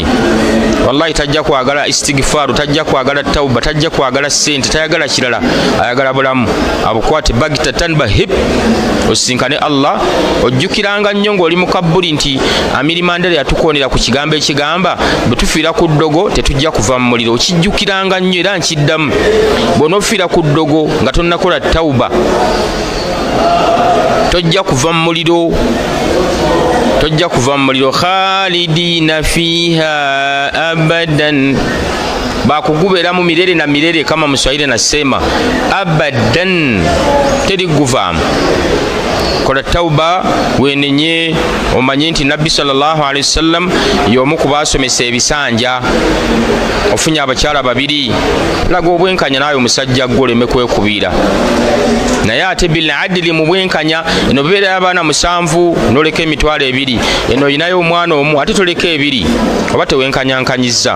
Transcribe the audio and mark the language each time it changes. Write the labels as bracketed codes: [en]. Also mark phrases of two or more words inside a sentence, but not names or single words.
[lg] Wallahi tajja kwagala istighfaru tajja kwagala tauba tajja kwagala sente tayagala kirala ayagala bulamu abukwate bagitatan bahib osinkane Allah ojjukiranga nnyo ng'oli mu kabuli nti Amiri Mandela yatukoonera ku kigambo ekigamba bwe tufiira ku ddogo tetujja kuva mu muliro. Okijjukiranga nnyo era nkiddamu bw'onoofiira ku ddogo nga tonnakola tauba tojja kuva mu muliro [ar] خالدين فيها أبدا [lg] bakuguberamu [sw] milele na milele kama Mswahili nasema [lg] abadan teri guvaamu kola tauba wenenye omanye nti nabbi [ar] صلى الله عليه وسلم [lg] y'omu ku baasomesa ebisanja. Ofunye abakyala babiri laga obwenkanya naawe omusajja gwoleme kwekubira naye ate [ar] بالعدل [lg] mu bwenkanya. Eno beera y'abaana 7 noleka emitwalo 2, eno oyinayo omwana omu ate toleka 2 oba tewenkanyankanyiza.